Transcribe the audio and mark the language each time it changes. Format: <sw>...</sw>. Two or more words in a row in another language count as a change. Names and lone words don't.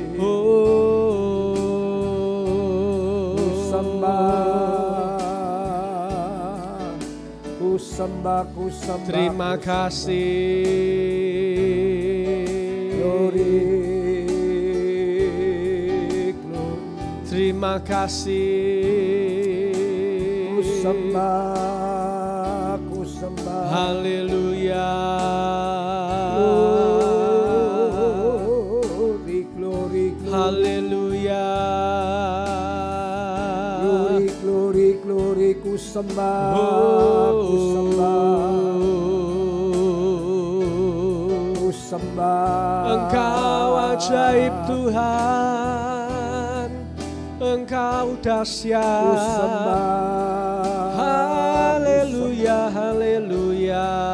<id>Ku sembah, ku sembah, ku sembah. Terima ku kasih.</id> <en>Glory, glory.</en> <id>Terima kasih. Ku sembah, ku sembah. Haleluya.</id> <en>Glory, glory, glory.</en> <id>Haleluya.</id> <en>Glory, glory, glory.</en> <id>Ku sembah, ku sembah, ku sembah. Engkau ajaib Tuhan, Engkau dahsyat. Ku sembah. Haleluya, haleluya.</id>